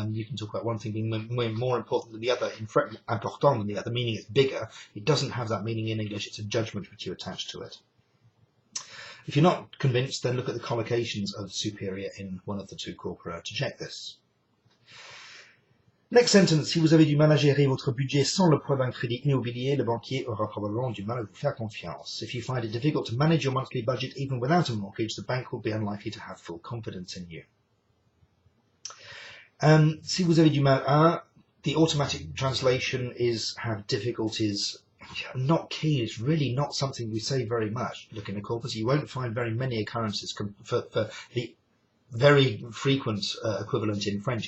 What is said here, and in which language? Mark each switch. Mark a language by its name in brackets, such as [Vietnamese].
[English] You can talk about one thing being more important than the other, important than the other, meaning it's bigger. It doesn't have that meaning in English. It's a judgment which you attach to it. If you're not convinced, then look at the collocations of superior in one of the two corpora to check this. Next sentence, [French] si vous avez du mal à gérer votre budget sans le poids d'un crédit immobilier, le banquier aura probablement du mal à vous faire confiance. [English] If you find it difficult to manage your monthly budget even without a mortgage, the bank will be unlikely to have full confidence in you. [French] Si vous avez du mal à, [English] the automatic translation is have difficulties. Not key is really not something we say very much. Look in the corpus, you won't find very many occurrences for the very frequent equivalent in French.